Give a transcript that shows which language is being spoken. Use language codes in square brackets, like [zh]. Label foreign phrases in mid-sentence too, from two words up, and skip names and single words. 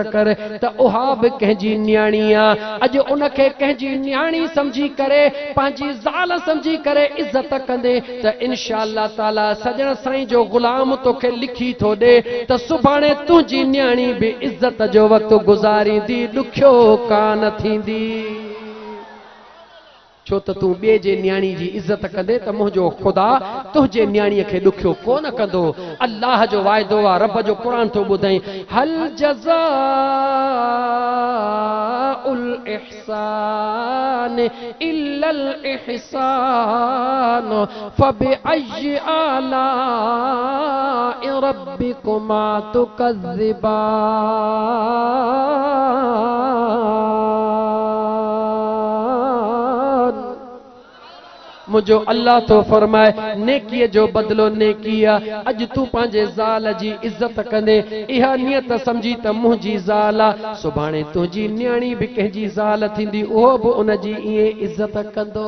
[sd] कर त उहा बि कंहिंजी न्याणी आहे अॼु उनखे कंहिंजी न्याणी सम्झी करे पंहिंजी ज़ाल सम्झी करे इज़त कंदे त [ar] إن شاء الله تعالى [sd] सजण साईं जो ग़ुलाम तोखे लिखी थो ॾे त सुभाणे तुंहिंजी न्याणी बि इज़त जो वक़्तु गुज़ारींदी ॾुखियो कान थींदी छो त तूं ॿिए जे न्याणी जी इज़त कंदे त मुंहिंजो ख़ुदा तुंहिंजे न्याणीअ खे ॾुखियो कोन कंदो। अल्लाह जो वाइदो आहे, रब जो क़ुरान थो ॿुधाई, [ar] هل جزاء الإحسان إلا الإحسان فبأي آلاء ربكما تكذبان. [sd] मुझो अल्लाह तो फरमाए नेकीअ जो बदलो नेकी आहे। अज तू पंहिंजे ज़ाल जी इज्जत कंदे इहा नियत समझी त मुंहिंजी ज़ाल आहे, सुभाणे तुंहिंजी न्याणी भी कंहिंजी ज़ाल थींदी, उहो भी उन जी ईअं इज्जत कंदो।